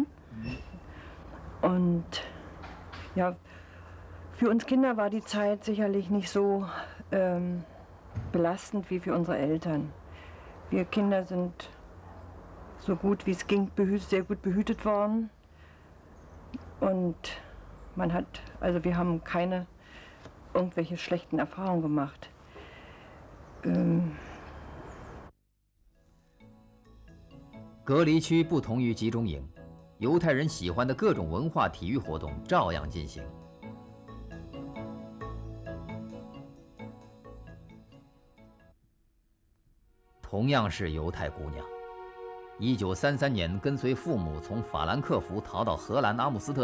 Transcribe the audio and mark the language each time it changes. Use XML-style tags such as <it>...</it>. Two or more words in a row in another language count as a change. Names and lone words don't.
<de>Und ja, für uns Kinder war die Zeit sicherlich nicht so belastend wie für unsere Eltern. Wir Kinder sind so gut wie es ging sehr gut behütet worden. Und wir haben keine irgendwelche schlechten Erfahrungen gemacht.</de> <zh>隔离区不同于集中营，犹太人喜欢的各种文化体育活动照样进行。同样是犹太姑娘，1933年跟随父母从法兰克福逃到荷兰阿姆斯特</zh>